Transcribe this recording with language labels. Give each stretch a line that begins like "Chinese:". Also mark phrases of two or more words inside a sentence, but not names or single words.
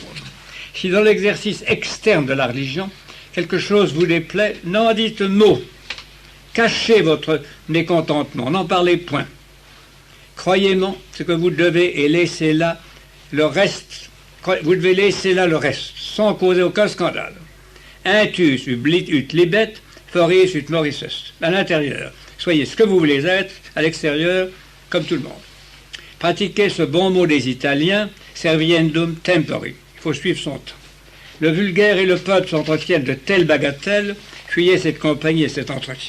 French: Si dans l'exercice externe de la religion, quelque chose vous déplaît, n'en dites mot. Cachez votre mécontentement, n'en parlez point. Croyez-moi, ce que vous devez et laissez là le reste. Vous devez laisser là le reste, sans causer aucun scandale.
Latin: Intus ut libet, foris ut morris est.
French: À l'intérieur, soyez ce que vous voulez être, à l'extérieur, comme tout le monde. Pratiquez ce bon mot des Italiens,
Latin: serviendum tempori.
French: Il faut suivre son temps. Le vulgaire et le peuple s'entretiennent de telles bagatelles, fuyez cette compagnie et cet entretien.